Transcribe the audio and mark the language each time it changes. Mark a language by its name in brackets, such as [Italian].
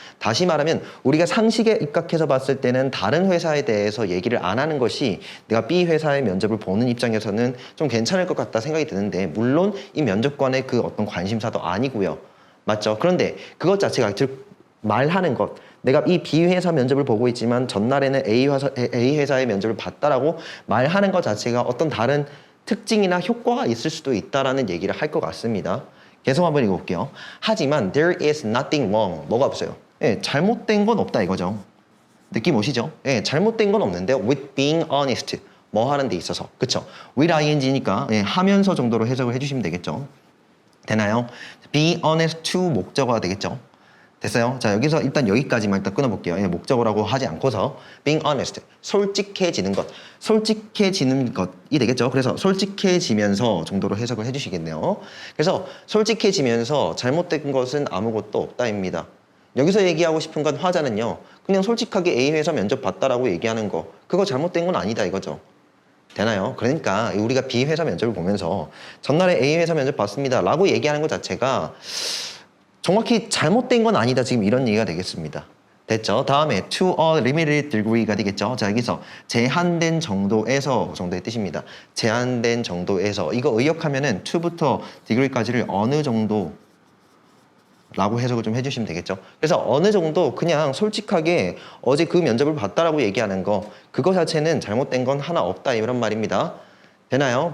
[Korean] 다시 말하면 우리가 상식에 입각해서 봤을 때는 다른 회사에 대해서 얘기를 안 하는 것이 내가 B 회사의 면접을 보는 입장에서는 좀 괜찮을 것 같다 생각이 드는데 물론 이 면접관의 그 어떤 관심사도 아니고요. 맞죠? 그런데 그것 자체가 즉 말하는 것 내가 이 B 회사 면접을 보고 있지만 전날에는 A 회사의 면접을 봤다라고 말하는 것 자체가 어떤 다른 특징이나 효과가 있을 수도 있다라는 얘기를 할 것 같습니다. 계속 한번 읽어볼게요. [English] 하지만 there is nothing wrong. [Korean] 뭐가 없어요? 예, 잘못된 건 없다 이거죠. 느낌 오시죠? 예, 잘못된 건 없는데 [English] with being honest. [Korean] 뭐 하는 데 있어서. 그쵸? with ing니까 예, 하면서 정도로 해석을 해주시면 되겠죠. 되나요? be honest to 목적어가 되겠죠. 됐어요? 자 여기서 일단 여기까지만 일단 끊어볼게요. 예, 목적어라고 하지 않고서 being honest, 솔직해지는 것, 솔직해지는 것이 되겠죠. 그래서 솔직해지면서 정도로 해석을 해주시겠네요. 그래서 솔직해지면서 잘못된 것은 아무것도 없다입니다. 여기서 얘기하고 싶은 건 화자는요. 그냥 솔직하게 A 회사 면접 봤다라고 얘기하는 거 그거 잘못된 건 아니다 이거죠. 되나요? 그러니까 우리가 B 회사 면접을 보면서 전날에 A 회사 면접 봤습니다 라고 얘기하는 것 자체가 정확히 잘못된 건 아니다 지금 이런 얘기가 되겠습니다. 됐죠? 다음에 [English] to a limited degree [Korean] 가 되겠죠? 자 여기서 제한된 정도에서 정도의 뜻입니다. 제한된 정도에서 이거 의역하면은 to부터 degree까지를 어느 정도 라고 해석을 좀 해주시면 되겠죠. 그래서 어느 정도 그냥 솔직하게 어제 그 면접을 봤다라고 얘기하는 거 그거 자체는 잘못된 건 하나 없다 이런 말입니다. 되나요?